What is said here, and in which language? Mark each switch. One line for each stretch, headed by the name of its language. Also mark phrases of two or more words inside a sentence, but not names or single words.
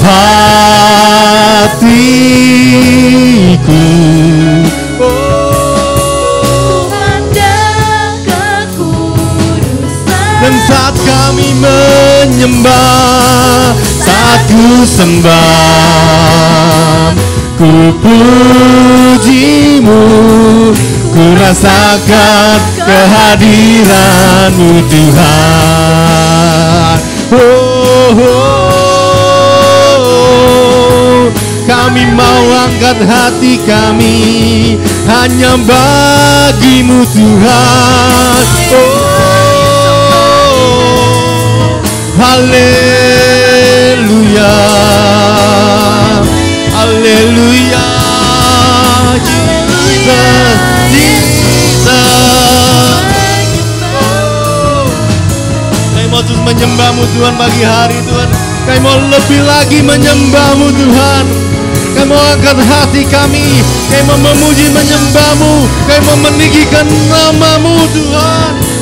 Indonesian: hatiku, dan saat kami menyembah, saat ku sembah, ku puji-Mu, ku rasakan kehadiran-Mu Tuhan. Oh, oh, kami mau angkat hati kami hanya bagi-Mu Tuhan. Oh, haleluya, haleluya, Jesus, Jesus. Kami mau terus menyembah-Mu Tuhan pagi hari Tuhan. Kami mau lebih lagi menyembah-Mu Tuhan. Kami mau angkat hati kami. Kami mau memuji menyembah-Mu. Kami mau meninggikan nama-Mu Tuhan.